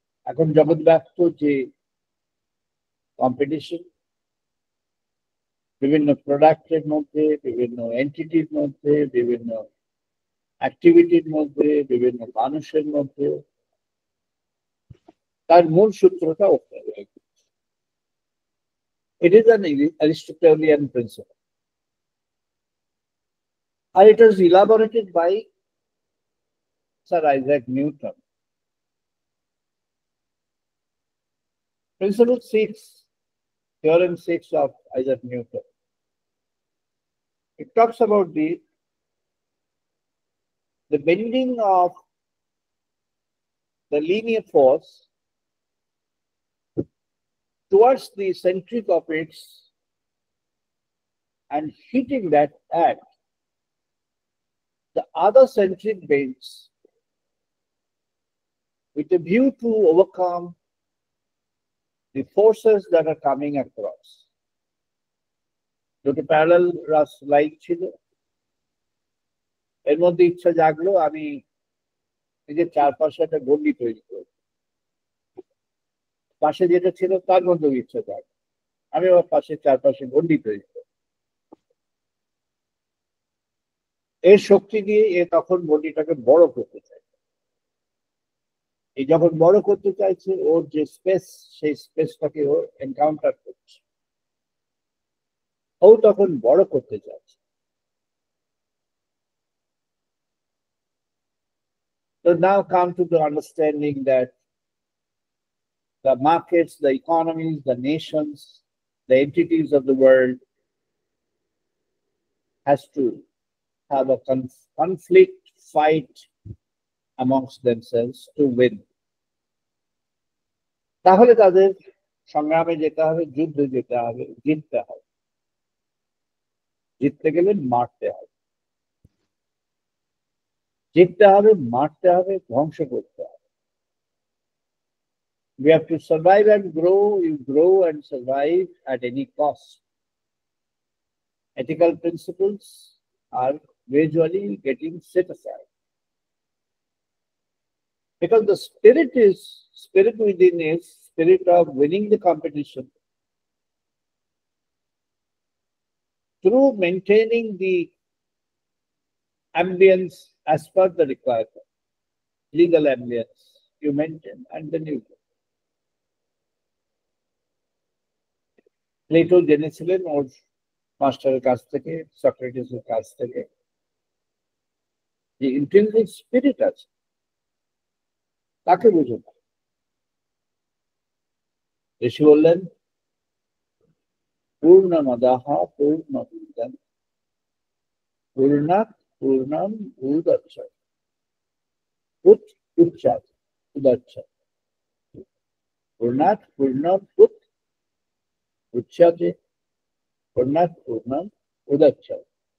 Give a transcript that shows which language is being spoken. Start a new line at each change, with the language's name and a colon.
Bangla: এখন জগৎব্যাপ্ত যে কম্পিটিশন, বিভিন্ন প্রোডাক্টের মধ্যে, বিভিন্ন এন্টিটির মধ্যে, বিভিন্ন অ্যাক্টিভিটির মধ্যে, বিভিন্ন মানুষের মধ্যে, তার মূল সূত্রটা ওখানে।
English: It is an Aristotelian principle. And it was elaborated by Sir Isaac Newton. Principle 6, Theorem 6 of Isaac Newton. It talks about the bending of the linear force towards the centric of its and hitting that at the other centric bends with a view to overcome the forces that are coming across.
Bangla: দুটো parallel line ছিল, এর মধ্যে ইচ্ছা জাগলো আমি নিজের চারপাশে একটা গণ্ডি তৈরি করব, পাশে যেটা ছিল তার মধ্যেও ইচ্ছা জাগলো আমি আমার পাশে চারপাশে গণ্ডি তৈরি করব। এর শক্তি দিয়ে এ তখন গণ্ডিটাকে বড় করতে চায়। এই যখন বড় করতে চাইছে, ওর যে স্পেস, সেই স্পেসটাকে ও এনকাউন্টার করছে, ও তখন বড় করতে চাইছে।
English: So now come to the understanding that the markets, the economies, the nations, the entities of the world has to have a conflict, fight amongst themselves to win.
Bangla: তাহলে তাদের সংগ্রামে যেতে হবে, যুদ্ধে যেতে হবে, জিততে হবে। জিততে গেলে মারতে হবে, জিততে হবে, মারতে হবে, ধ্বংস করতে হবে।
English: We have to survive and grow. You grow and survive at any cost. Ethical principles are gradually getting set aside. Because the spirit within is spirit of winning the competition through maintaining the ambience as per the requirement. Legal ambience you maintain and then you go.
Bangla: Plato জেনেছিলেন ওর মাস্টারের কাছ থেকে, সক্রেটিসের কাছ থেকে, যে intensive spirit আছে তাকে বুঝে না। ঋষি বললেন
Sanskrit: পূর্ণমদাহ পূর্ণমিদং পূর্ণাৎ পূর্ণম উদচ্যতে উচ্চাতে উদচ্যতে পূর্ণাৎ পূর্ণম উচ্চাতে পূর্ণাৎ পূর্ণম উদচ্যতে।